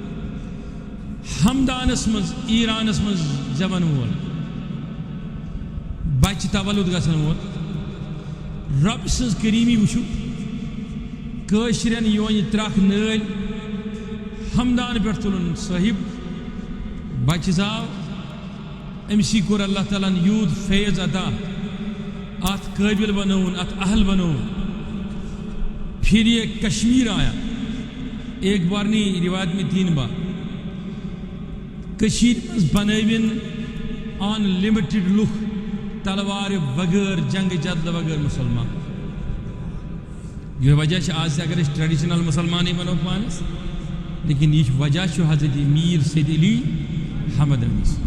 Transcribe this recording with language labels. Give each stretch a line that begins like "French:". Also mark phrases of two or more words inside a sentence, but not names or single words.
Kashmiri: ہمدانس منٛز ایرانس منٛز زٮ۪وَن وول بچہ تولُد گژھن وول رب سٕنٛز کریٖمی وٕچھو کٲشرٮ۪ن یونہِ ترٛکھ نٲلۍ ہمدان پٮ۪ٹھ تُلُن صٲحب بچہ زاو أمسی کوٚر اللہ تعالیٰ ہن یوٗت فیض عطا اتھ قٲبل بنووُن اتھ اہل بنووُن.
Urdu: پھر یہ کشمیر آیا ایک بار نہیں روایت میں 3 بار
Kashmiri: کشیر منٛز بنٲوِن ان لمٹڈ لُکھ تلوارِ بغٲر جنگ جدلہٕ بغٲر مسلمان. یہ وجہ چھِ آز تہِ اگر أسۍ ٹریڈیشنل مسلمانٕے ونو پانس لیکن یہ وجہ چھُ حضرت میر سید علی حمدانی.